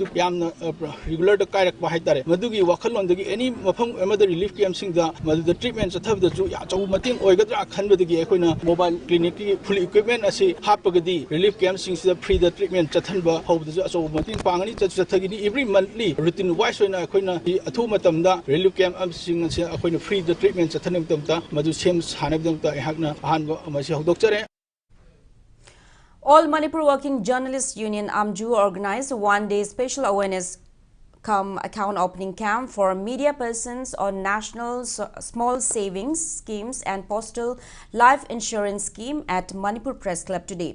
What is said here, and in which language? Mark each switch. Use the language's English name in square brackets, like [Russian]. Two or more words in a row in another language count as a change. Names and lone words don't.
[Manipuri] ꯌꯥꯝꯅ ꯔꯤꯒꯨꯂꯔꯗ ꯀꯥꯏꯔꯛꯄ ꯍꯥꯏꯇꯥꯔꯦ ꯃꯗꯨꯒꯤ ꯋꯥꯈꯜꯂꯣꯟꯗꯒꯤ ꯑꯦꯅꯤ ꯃꯐꯝ ꯑꯃꯗ ꯔꯤꯂꯤꯐ ꯀꯦꯝꯞꯁꯤꯡꯗ ꯃꯗꯨꯗ ꯇ꯭ꯔꯤꯠꯃꯦꯟ ꯆꯠꯊꯕꯗꯁꯨ ꯑꯆꯧꯕ ꯃꯇꯦꯡ ꯑꯣꯏꯒꯗ꯭ꯔꯥ ꯈꯟꯕꯗꯒꯤ ꯑꯩꯈꯣꯏꯅ ꯃꯣꯕꯥꯏꯜ ꯀ꯭ꯂꯤꯅꯤꯛꯀꯤ [English] full equipment [Manipuri] ꯑꯁꯤ ꯍꯥꯞꯄꯒꯗꯤ ꯔꯤꯂꯤꯐ ꯀꯦꯝꯞꯁꯤꯡꯁꯤꯗ ꯐ꯭ꯔꯤꯗ ꯇ꯭ꯔꯤꯠꯃꯦꯟ ꯆꯠꯊꯟꯕ ꯍꯧꯕꯗꯁꯨ ꯑꯆꯧꯕ ꯃꯇꯦꯡ ꯄꯥꯡꯒꯅꯤ ꯆꯠꯊꯒꯅꯤ [English] every monthly routine wise [Manipuri] ꯑꯣꯏꯅ ꯑꯩꯈꯣꯏꯅ ꯑꯊꯨꯕ ꯃꯇꯝꯗ ꯔꯤꯂꯤꯐ ꯀꯦꯝꯞꯁꯤꯡ ꯑꯁꯤ ꯑꯩꯈꯣꯏꯅ ꯐ꯭ꯔꯤꯗ ꯇ꯭ꯔꯤꯠꯃꯦꯟ ꯆꯠꯊꯅꯕꯒꯤꯗꯃꯛꯇ ꯃꯗꯨ ꯁꯦꯝ ꯁꯥꯅꯕꯒꯤꯗꯃꯛꯇ ꯑꯩꯍꯥꯛꯅ ꯑꯍꯥꯟꯕ ꯑꯃꯁꯤ ꯍꯧꯗꯣꯛꯆꯔꯦ [English] All Manipur Working Journalists Union AMJU organized a one-day special awareness account opening camp for media persons on National Small Savings Schemes and Postal Life Insurance Scheme at Manipur Press Club today.